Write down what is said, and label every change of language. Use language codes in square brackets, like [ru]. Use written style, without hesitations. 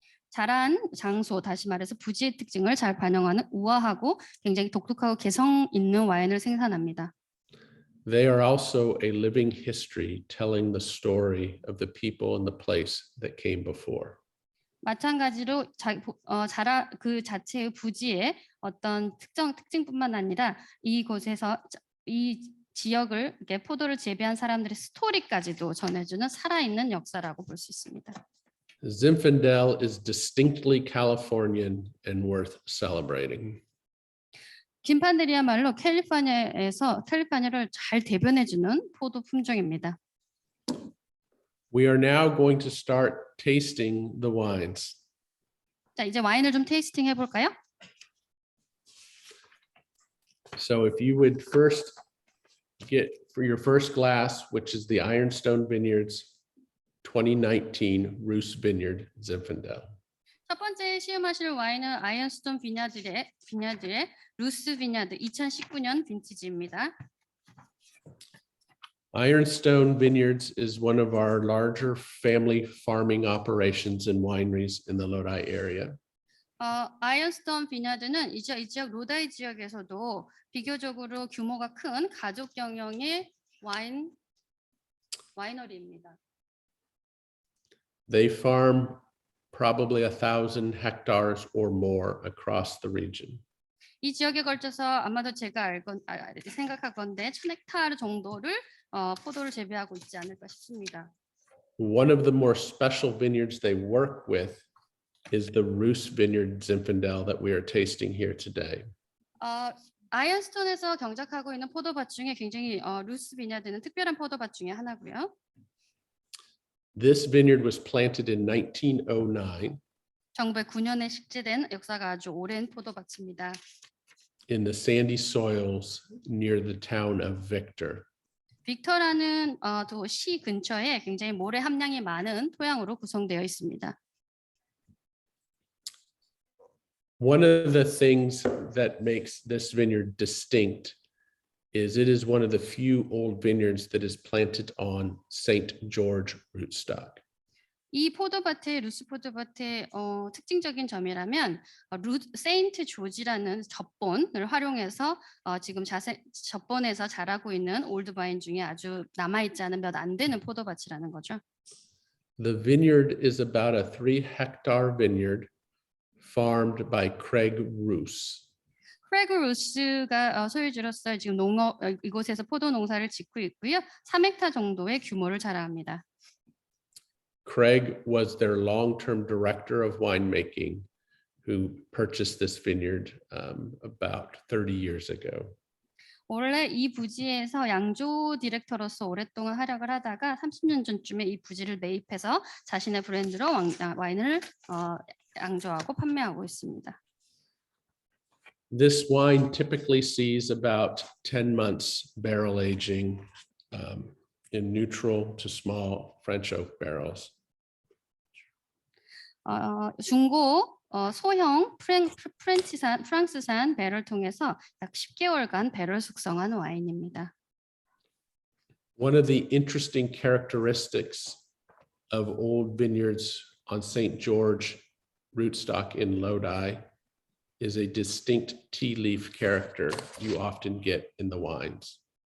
[ko] 자란 장소, 다시 말해서 부지의 특징을 잘 반영하는 우아하고 굉장히 독특하고 개성 있는 와인을 생산합니다. [en] They are also a living history telling the story of the people and the place that came before. [ko] 마찬가지로 그 자체의 부지의 어떤 특징뿐만 아니라 이곳에서 이 지역을 이렇게 포도를 재배한 사람들의 스토리까지도 전해주는 살아있는 역사라고 볼 수 있습니다. [en] Zinfandel is distinctly Californian and worth celebrating. [ko] 진판들이야말로 캘리포니아를 잘 대변해주는 포도 품종입니다. [en] We are now going to start tasting the wines. [ko] 자, 이제 와인을 좀 테이스팅 해볼까요? [en] So if you would first get for your first glass, which is the Ironstone Vineyards 2019 Roos Vineyard Zinfandel. [ko] 첫 번째 시음하실 와인은 아이언스톤 비냐드의 루스 비냐드 2019년 빈티지입니다. [en] Ironstone Vineyards is one of our larger family farming operations and wineries in the Lodi area. [ko] 아이언스톤 비냐드는 이 지역 로다이 지역에서도 비교적으로 규모가 큰 가족 경영의 와이너리입니다. [en] They farm probably 1,000 hectares or more across the region. [ko] 이 지역에 걸쳐서 아마도 제가 생각하건대 1,000헥타르 정도를 포도를 재배하고 있지 않을까 싶습니다. [en] One of the more special vineyards they work with is the Roos Vineyard Zinfandel that we are tasting here today. [ko] 아이언스톤에서 경작하고 있는 포도밭 중에 굉장히 루스 비냐드는 특별한 포도밭 중에 하나고요. [en] This vineyard was planted in 1909 [ko] 1909년에 식재된 역사가 아주 오랜 포도밭입니다. [en] in the sandy soils near the town of Victor. [ko] 빅터라는 도시 근처에 굉장히 모래 함량이 많은 토양으로 구성되어 있습니다. [en] One of the things that makes this vineyard distinct is it is one of the few old vineyards that is planted on St. George rootstock. [ko] 이 포도밭의 루스 포도밭의 특징적인 점이라면 세인트 조지라는 젖본을 활용해서 지금 젖본에서 자라고 있는 올드바인 중에 아주 남아있지 않은 몇 안 되는 포도밭이라는 거죠. [en] The vineyard is about a 3-hectare vineyard farmed by Craig Roos. [ko] 크레그 루스가 소유주로서 지금 이곳에서 포도 농사를 짓고 있고요. 3헥타 정도의 규모를 자랑합니다. [en] Craig was their long-term director of winemaking who purchased this vineyard about 30 years ago. [ko] 원래 이 부지에서 양조 디렉터로서 오랫동안 활약을 하다가 30년 전쯤에 이 부지를 매입해서 자신의 브랜드로 와인을 양조하고 판매하고 있습니다. [en] This wine typically sees about 10 months barrel aging in neutral to small French oak barrels. [ko] 중고 소형 프랑스산 배럴 통해서 약 10개월간 배럴 숙성한 와인입니다. [en] One of the interesting characteristics of old vineyards on St. George rootstock in Lodi is a distinct tea leaf character you often get in the wines.